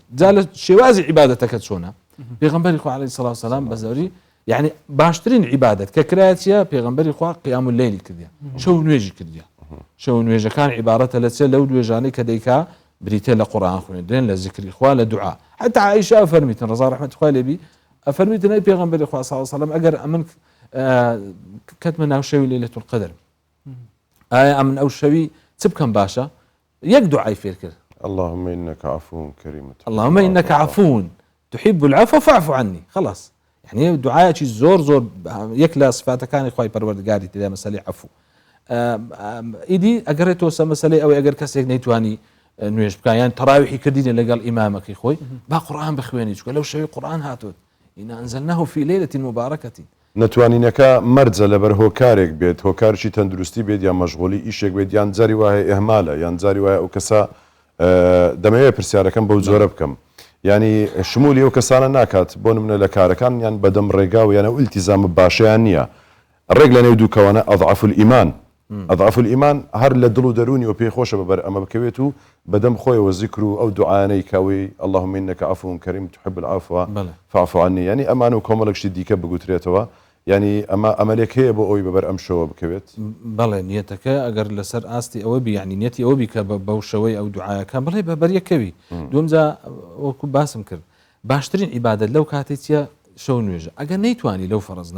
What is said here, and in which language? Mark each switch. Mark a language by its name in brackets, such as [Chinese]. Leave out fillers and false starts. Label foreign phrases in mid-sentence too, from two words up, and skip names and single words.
[Central Kurdish] جا لە شێوازی عیبادەتەکەت چۆنە پێغەمبەری خوا [Arabic] عەلەیهی سەڵات وسەلام [Central Kurdish] بە زۆری یعنی باشترین عیبادەت کە کرایەتە پێغەمبەری خوا [Arabic] قیام اللەیلی [Central Kurdish] کردیە شەو نوێژی کردیە شەو نوێژەکان عیبارەتە لە چێ لەو دوێژانەی کە دەیکا بریتێ لە قورئان خوێندن لە ذیکری خوا لە دوعا حتا عایشە فەرمیتن ڕەزا ڕەحمەتی خوا لێبی ئەفەرمیتن ئەی پێغەمبەری خوا [Arabic] صلی الله علیه و سلم [Central Kurdish] ئەگەر ئەمن کەتمە ناو شەوی [Arabic] لەیلەتول قەدر [Central Kurdish] ئایا ئەمن ئەو شەوی چ بکەم باشە یەک دوعای فێر کرد [Arabic] اللهم إنك عفو كريم اللهم إنك عفو تحب العفو فاعف عني خلاص يعني دعاء [Central Kurdish] زۆر زۆر یەک لە صفاتەکانی خوای پەروەردگاری تێدا مەسەلەی عفو ئیدی ئەگەڕێتەوە سەر مەسەلەی ئەوەی ئەگەر کەسێک نەیتوانی نوێژ بکە یان تەراویحی کردینە لەگەڵ ئیمامەکەی خۆی با قورئان بخوێنی چونکە لەو شەوی قورئان هاتووە [Arabic] إنا أنزلناه في ليلة مباركة [Central Kurdish] نتوانینەکە مەرجە لەبەر هۆکارێک بێت هۆکارشی تەندروستی بێت یان مەشغوڵی ئیشێک بێت یان جاری وایە ئێهمالە یان جاری وایە ئەو کەسە دەمەوێت پرسیارەکەم بەو جۆرە بکەم ینی شمولی ئەو کەسانە ناکات بۆ نمونە لە کارەکان یان بەدەم ڕێگا و یانە ئیلتیزامە باشیان نییە ڕێک لە نێو دووکەوانە [Arabic] ئەضعف الئیمان ئەضعف الئیمان [Central Kurdish] هەر لە دڵ و دەرونی و پێی خۆشە بەبەر ئەمە بکەوێت و بەدەم خۆیەوە ذیکر و ئەو دوعانەی کاوی [Arabic] اللهم إنك عفو كريم تحب العفو فاعف عني [Central Kurdish] ینی ئەمان و کۆمەڵێکشی دیکە بگوترێتەوە ینی ئەمە ئەمەلێک هەیە بۆ ئەوی بەبەر ئەم شەوە بکەوێت بەڵێ نیەتەکە ئەگەر لەسەر ئاستی ئەوە بی ینی نیەتی ئەوە بی کە بەو شەوەی ئەو دوعایەکان بڵێ بەبەریەکەوی دومجا وەکو باسم کرد باشترین عیبادەت لەو کاتێکە شەو نوێژە ئەگەر نەیتوانی لەو فەرزنا